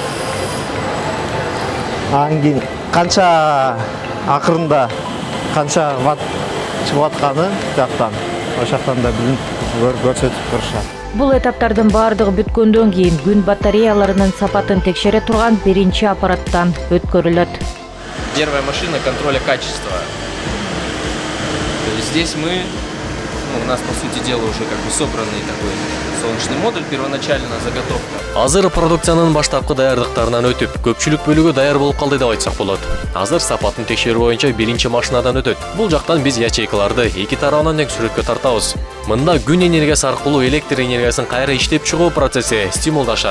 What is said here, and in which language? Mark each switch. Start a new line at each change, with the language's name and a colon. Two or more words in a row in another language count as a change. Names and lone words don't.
Kyrgyz: Анан кийин канча акырында канча ватт чыгып атканы жактан, ошол жактан да билинип көрсөтүп турушат. Бул этаптардын баардыгы бүткөндөн кийин күн батареяларынын сапатын текшере турган биринчи аппараттан өткөрүлөт.
Russian: Первая машина контроля качества. То есть здесь у нас по сути дела уже как бы собранный такой солнечный модуль, первоначально заготовка.
Kyrgyz: Азыр продукциянын баштапкы даярдыктарынан өтүп, көпчүлүк бөлүгү даяр болуп калды деп айтсак болот. Азыр сапатын текшерүү боюнча биринчи машинадан өтөт. Бул жактан биз ячейкаларды эки тарабынан тең сүрөткө тартабыз. Мында күн энергиясы аркылуу электр энергиясын кайра иштеп чыгуу процесси стимулдашат.